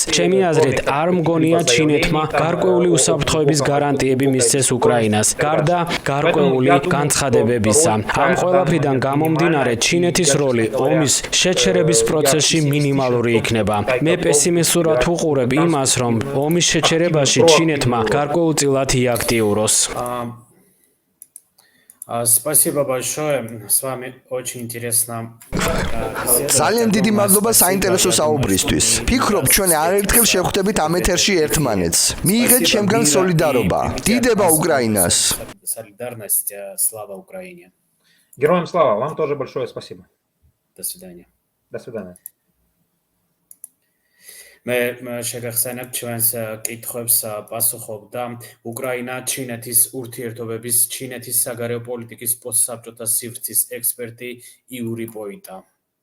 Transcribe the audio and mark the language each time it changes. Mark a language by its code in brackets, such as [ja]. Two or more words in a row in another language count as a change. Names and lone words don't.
[ka] ჩემი აზრით, არ მგონია ჩინეთმა გარკვეული უსაფრთხოების გარანტიები მისცეს უკრაინას, გარდა გარკვეული განცხადებებისა. ამ ყველაფრიდან გამომდინარე, ჩინეთის როლი ომის შეჩერების პროცესში მინიმალური იქნება. მე პესიმისტურად ვუყურებ იმას, რომ ომის შეჩერებაში ჩინეთმა გარკვეულწილად იაქტიუროს. [ru] Спасибо большое. С вами очень интересно. [ka] ძალიან დიდი მადლობა საინტერესო საუბრისთვის. Ფიქრობ, ჩვენ არერთხელ შევხვდებით ამ ეთერში ერთმანეთს. მიიღეთ ჩემგან სოლიდარობა. დიდება უკრაინას. [ru] Солидарность. Слава Украине. Героям слава, вам тоже большое спасибо. До свидания. До свидания. [ka] მე შეგახსენებ ჩვენს კითხვებს პასუხობდა უკრაინა-ჩინეთის ურთიერთობების ჩინეთის საგარეო პოლიტიკის პოსტსაბჭოთა სივრცის ექსპერტი იური პოიტა.